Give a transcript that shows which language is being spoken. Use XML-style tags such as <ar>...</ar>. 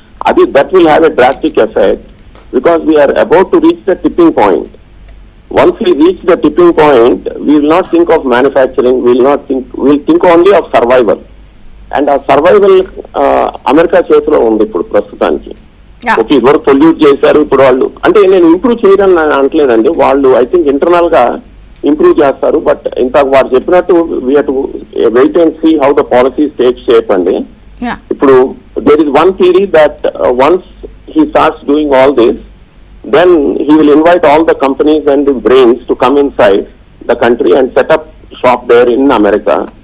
<en>అది that will have a drastic effect because we are about to reach the tipping point. Once we reach the tipping point, we will not think of manufacturing, we'll think only of survival. And our survival,</en> <te>America చేతిలో ఉంది ఇప్పుడు ప్రస్తుతానికి. Okay, ఇదివరకు pollute చేశారు, ఇప్పుడు వాళ్ళు అంటే నేను ఇంప్రూవ్ చేయడం అనట్లేదండి, వాళ్ళు ఐ థింక్ ఇంటర్నల్ గా ఇంప్రూవ్ చేస్తారు.</te> <en>but</en> <te>ఇంతకు వారు చెప్పినట్టు</te> <en>We have to wait and see how the policies take shape అండి. ఇప్పుడు there is one theory that once he starts doing all this, then he will invite all the companies and the brains to come inside the country and set up shop there in America.</en>